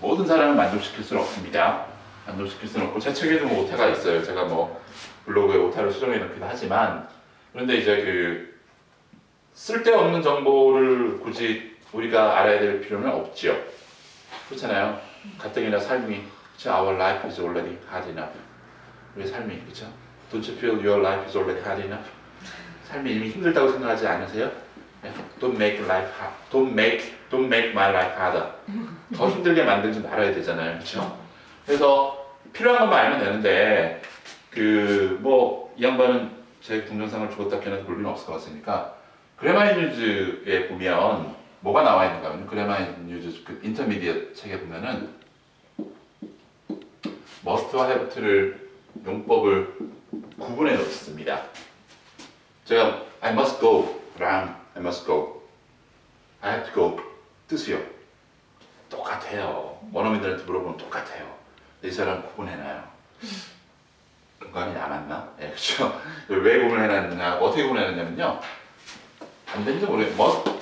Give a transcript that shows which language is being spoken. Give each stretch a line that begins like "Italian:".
Korean: 모든 사람을 만족시킬 수는 없습니다. 만족시킬 수는 없고 제 책에도 뭐 오타가 있어요. 제가 뭐 블로그에 오타를 수정해 놓기도 하지만, 그런데 이제 그 쓸데없는 정보를 굳이 우리가 알아야 될 필요는 없죠. 그렇잖아요. 가뜩이나 삶이, 그쵸?
English: Our life is already hard enough.
Korean: 우리 삶이, 그렇죠?
English: Don't you feel your life is already hard enough?
Korean: 삶이 이미 힘들다고 생각하지 않으세요?
English: Don't make life hard. Don't make my life harder.
Korean: 더 힘들게 만들지 말아야 되잖아요, 그렇죠? 그래서 필요한 것만 알면 되는데, 뭐 이 양반은 제 동영상을 죽었다 캐는 볼 일은 없을 것 같으니까 그래마인 뉴즈에 보면 뭐가 나와 있는가 하면, 그래마인 뉴즈 그 인터미디엇 책에 보면은 must와 have to를 용법을 구분해 놓습니다. 제가
English: I must go 랑 I must go, I have to go
Korean: 뜻이요. 똑같아요. 원어민들한테 물어보면 똑같아요. 이 사람 구분해놔요. 공감이 남았나? 네, 그렇죠. 왜 구분해놨느냐, 어떻게 구분해놨냐면요. 안 되는지 모르겠어요.